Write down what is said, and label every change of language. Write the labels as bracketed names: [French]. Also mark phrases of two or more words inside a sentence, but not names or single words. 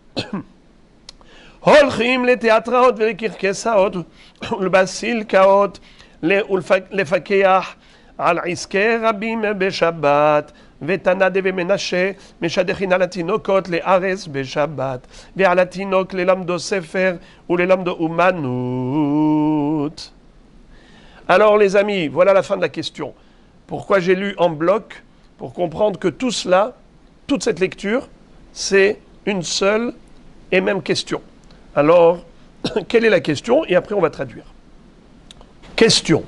[Hebrew] הולכים לתיאטראות ולקרקסאות ולבסילקאות לפקח על עסקי רבים בשבת ותנא דבי מנשה משדכין על התינוקות לארץ בשבת ועל התינוק ללמדו ספר וללמדו אומנות. [French] Alors les amis, voilà la fin de la question. Pourquoi j'ai lu en bloc? Pour comprendre que tout cela, toute cette lecture, c'est une seule et même question. Alors, quelle est la question? Et après, on va traduire. Question.